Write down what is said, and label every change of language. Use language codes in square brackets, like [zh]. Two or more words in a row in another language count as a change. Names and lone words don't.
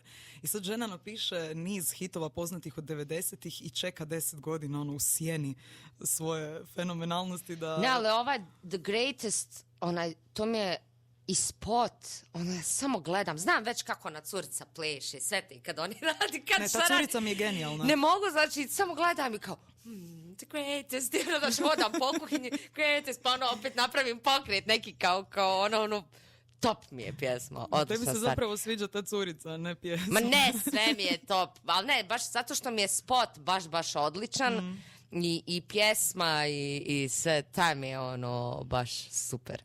[hr] I sad žena napiše niz hitova poznatih od 90-ih i čeka 10 godina u sjeni svoje fenomenalnosti da... Ne, ali ova The Greatest, to mi je i spot, samo gledam, znam već kako ona curica pleše, sve te kad oni radi, ta curica mi je genijalna. Ne mogu, znači, samo gledam i kao, the greatest, znači, hodam po kuhinji, greatest, pa opet napravim pokret neki kao top mi je pjesma. Tebi se zapravo sviđa ta curica, ne pjesma. Ma ne, sve mi je top, ali ne, baš zato što mi je spot baš odličan, i pjesma i sve, taj mi je baš super.